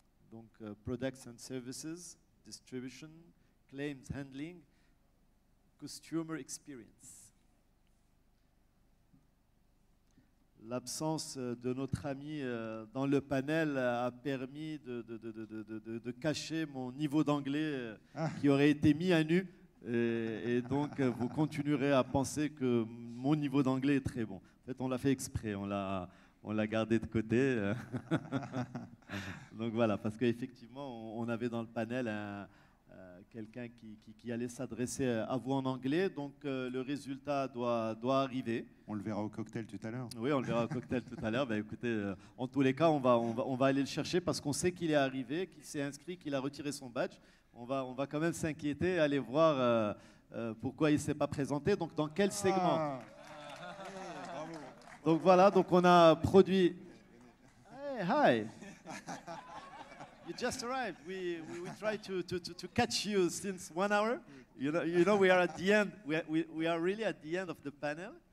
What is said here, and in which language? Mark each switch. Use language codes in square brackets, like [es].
[en] Donc products and services, distribution, claims handling, customer experience. [fr] L'absence de notre ami dans le panel a permis de cacher mon niveau d'anglais qui aurait été mis à nu. Et donc, vous continuerez à penser que mon niveau d'anglais est très bon. En fait, on l'a fait exprès, on l'a gardé de côté. Donc voilà, parce qu'effectivement, on avait dans le panel quelqu'un qui allait s'adresser à vous en anglais. Donc, le résultat doit arriver. On le verra au cocktail tout à l'heure. Oui, on le verra au cocktail tout à l'heure. Ben, écoutez, en tous les cas, on va aller le chercher parce qu'on sait qu'il est arrivé, qu'il s'est inscrit, qu'il a retiré son badge. On va quand même s'inquiéter, aller voir pourquoi il ne s'est pas présenté. Donc, dans quel segment? Donc, voilà, donc on a produit... [en] Hey, hi! You just arrived. We tried to catch you since 1 hour. You know we are at the end. We are really at the end of the panel.